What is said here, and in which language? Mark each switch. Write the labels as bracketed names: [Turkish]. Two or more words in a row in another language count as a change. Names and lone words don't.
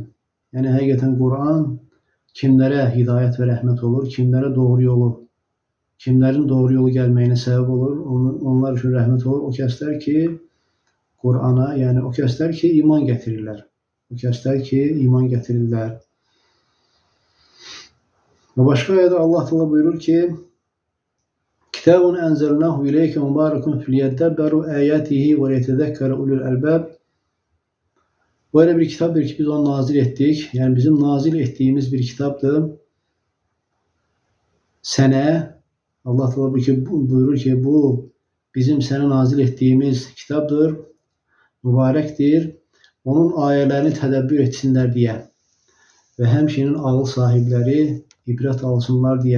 [Azerbaijani] Yəni həqiqətən Quran kimlərə hidayət və rəhmət olur, kimlərə doğru yolu, kimlərin doğru yolu gəlməyinə səbəb olur, onlar üçün rəhmət olur. O kəslər ki, Qurana, yəni o kəslər ki, iman gətirirlər. O kəslər ki, iman gətirirlər. Və başqa ayədə Allah Teala buyurur ki, [Arabic] "كتاب أنزلناه إليك مبارك ليدبروا آياته وليتذكر أولو الألباب." [Turkish] Böyle bir kitapdır ki biz onu nazil ettik. [Azerbaijani] Yəni bizim nazil etdiyimiz bir kitabdır. Sənə Allah Teala buyurur ki, bu bizim sənə nazil etdiyimiz kitabdır. Mübarəkdir. Onun ayələrini tədəbbür etsinlər deyə və həmçinin ağıl sahibləri ibrət alsınlar deyə.